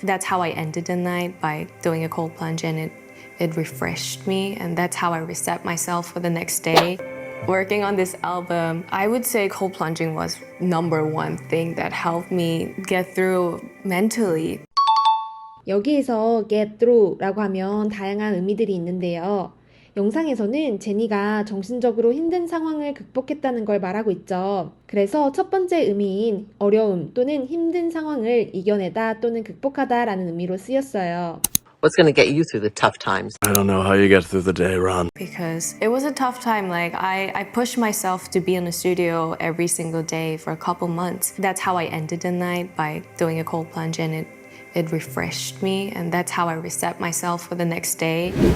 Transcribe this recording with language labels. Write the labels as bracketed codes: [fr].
[en] That's how I ended the night, by doing a cold plunge, and it refreshed me, and that's how I reset myself for the next day. Working on this album, I would say cold plunging was number one thing that helped me get through mentally. [ko] 여기에서 get through라고 하면 다양한 의미들이 있는데요. 영상에서는 제니가 정신적으로 힘든 상황을 극복했다는 걸 말하고 있죠. 그래서 첫 번째 의미인 어려움 또는 힘든 상황을 이겨내다 또는 극복하다 라는 의미로 쓰였어요. [en] What's going to get you through the tough times? I don't know how you get through the day, Ron. Because it was a tough time. Like I pushed myself to be in the studio every single day for a couple months. That's how I ended the night, by doing a cold plunge, and it refreshed me, and that's how I reset myself for the next day.